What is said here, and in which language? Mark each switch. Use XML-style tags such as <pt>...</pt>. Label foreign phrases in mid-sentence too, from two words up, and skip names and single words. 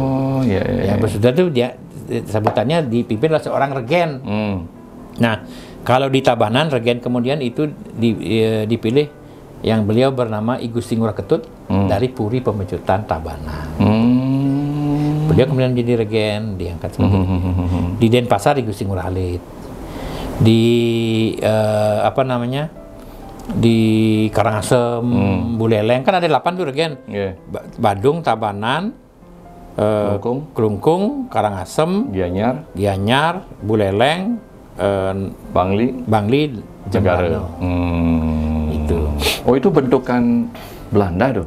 <id>Yang Besturder itu dia sebutannya dipimpin oleh seorang regen. Nah, kalau di Tabanan regen kemudian itu dipilih yang beliau bernama I Gusti Ngurah Ketut dari Puri Pemecutan Tabanan. Beliau kemudian menjadi regen, diangkat sebagai di Denpasar I Gusti Ngurah Halid. Di di Karangasem, Buleleng kan ada 8 tuh regen. Badung, Tabanan, Klungkung, Karangasem, Gianyar, Buleleng, Bangli, Jembrana. Itu bentukan Belanda tuh?</id>